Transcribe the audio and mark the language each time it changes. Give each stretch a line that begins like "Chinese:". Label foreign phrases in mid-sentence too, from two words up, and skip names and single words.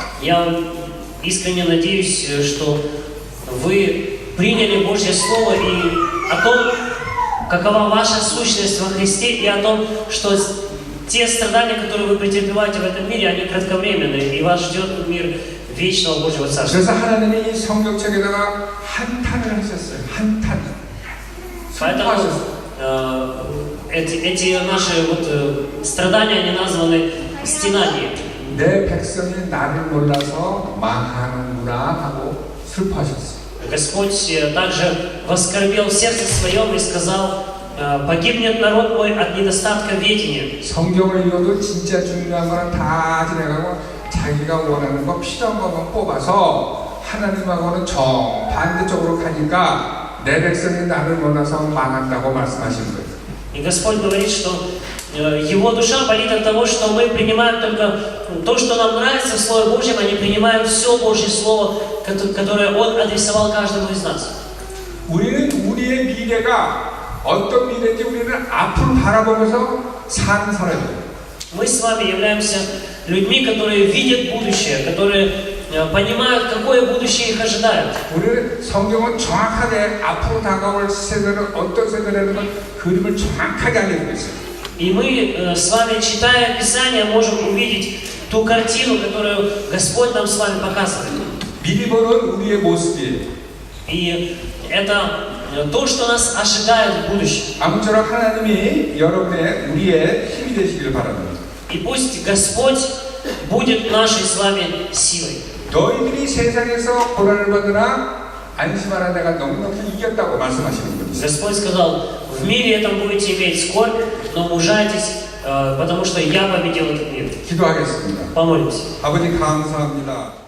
Russian: Я искренне надеюсь, что вы приняли Божье Слово и о том, какова ваша сущность во Христе, и о том, что те страдания, которые вы претерпеваете в этом мире, они кратковременные, и вас ждет мир вечного Божьего Царства.
Korean: 그래서 하나님이 이 성경책에다가 한탄을 하셨어요. 한탄.
Russian: Поэтому эти наши страдания, они названы стенанием.
Korean: 내 백성이 나를 몰라서 망하는구나 하고 슬퍼하셨어요.
Russian: Господь также воскорбел в сердце своем и сказал: погибнет народ мой от недостатка ведения.
Korean: 성경을 읽어도 진짜 중요한 거는 다 지나가고 자기가 원하는 거 필요한 것만 뽑아서 하나님하고는 정반대쪽으로 가니까 내 백성이 나를 몰라서 망한다고 말씀하시는 거예요.
Russian: И Господь говорит, что Его душа болит от того, что мы принимаем только то, что нам нравится в Слове Божьем, а не принимаем все Божье Слово, которое Он адресовал каждому из нас.
Korean: 우리는 우리의 미래가 어떤 미래인지 우리는 앞을 바라보면서 사는 사람이에요.
Russian: Мы с вами являемся людьми, которые видят будущее, которые понимают, какое будущее их ожидает.
Korean: 우리는 성경은 정확하게 앞으로 다가올 세대는 어떤 세대라는 걸 그림을 정확하게 알려주고 있어요.
Russian: И мы с вами, читая Писание, можем увидеть ту картину, которую Господь нам с вами показывает.
Korean: 미리 보는 우리의 모습이에요.
Russian: И это то, что нас ожидает в будущем.
Korean: 아무쪼록 하나님이 여러분의 우리의 힘이 되시기를 바랍니다.
Russian: И пусть Господь будет нашей с вами силой.
Korean: 너희들이 세상에서 고난을 받으나 안심하라 내가 넉넉히 이겼다고 말씀하시는 분이세요.
Russian: Господь сказал, в мире этом будете иметь скорбь, но мужайтесь, потому что я победил этот мир.
Korean: 기도하겠습니다.
Russian: Помолимся.
Korean: 아버지 감사합니다.